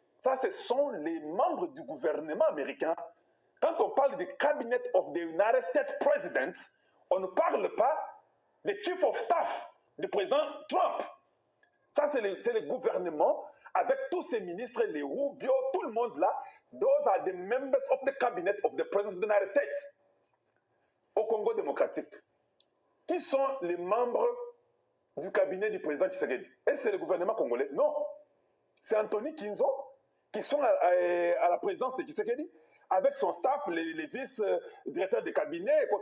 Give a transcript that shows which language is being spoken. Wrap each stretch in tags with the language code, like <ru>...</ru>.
<fr>Ça, ce sont les membres du gouvernement américain. Quand on parle du</fr> <en>cabinet of the United States President,</en> <fr>on ne parle pas des chief of staff du président Trump. Ça, c'est le gouvernement avec tous ses ministres, les Rubio, tout le monde là.</fr> <en>Those are the members of the cabinet of the president of the United States.</en> <fr>Au Congo démocratique, qui sont les membres du cabinet du président Tshisekedi? Est-ce que c'est le gouvernement congolais? Non. C'est Anthony Kinzo qui sont à la présidence de Tshisekedi, avec son staff, les vice-directeurs de cabinet.</fr>